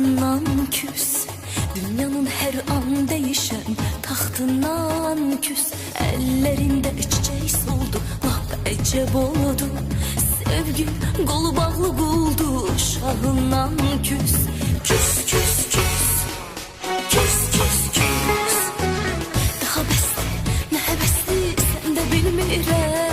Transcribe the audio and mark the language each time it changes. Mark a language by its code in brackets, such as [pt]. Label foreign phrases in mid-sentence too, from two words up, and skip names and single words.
[az] taxtından küs. [tr] Dünyanın her an değişen [az] taxtından küs. [tr] Ellerinde çiçek soldu, [az] lap əcəb oldu. Sevgi qolu bağlı quldu, şahından küs. Küs, küs, küs, küs, küs, küs. Daha bəsdir, nə həvəsdir, sən də bilmirəm.